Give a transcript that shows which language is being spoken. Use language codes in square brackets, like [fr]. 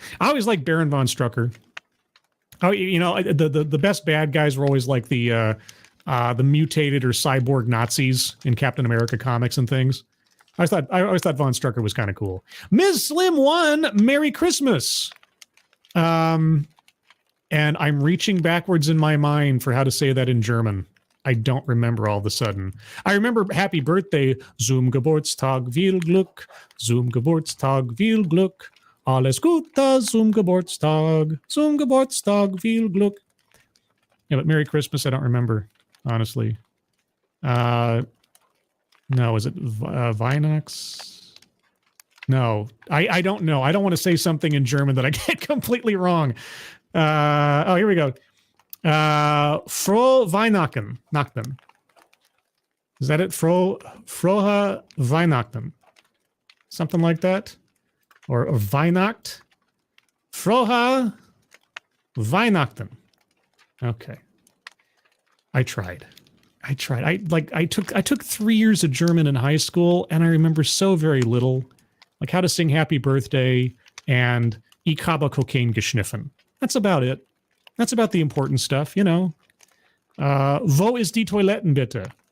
[en] I always like Baron von Strucker. Oh, the best bad guys were always like the mutated or cyborg Nazis in Captain America comics and things. I always thought Von Strucker was kind of cool. Ms. Slim 1, Merry Christmas. And I'm reaching backwards in my mind for how to say that in German. I don't remember all of a sudden. I remember Happy Birthday. [de] Zum Geburtstag viel Glück. Zum Geburtstag viel Glück. Alles Gute zum Geburtstag. Zum Geburtstag viel Glück. [en] Yeah, but Merry Christmas, I don't remember, honestly. No, is it Vinox? No, I don't know. I don't want to say something in German that I get completely wrong. Here we go. [de] Frohe Weihnachten. [en] Is that it? [de] Frohe Weihnachten. [en] Something like that? Or Weihnacht? [de] Frohe Weihnachten. [en] Okay. I tried. I tried. I took 3 years of German in high school, and I remember so very little, like how to sing Happy Birthday and [de] Ich habe Kokain geschniffen. [en] That's about it. That's about the important stuff, you know. [de] Wo ist die Toiletten bitte?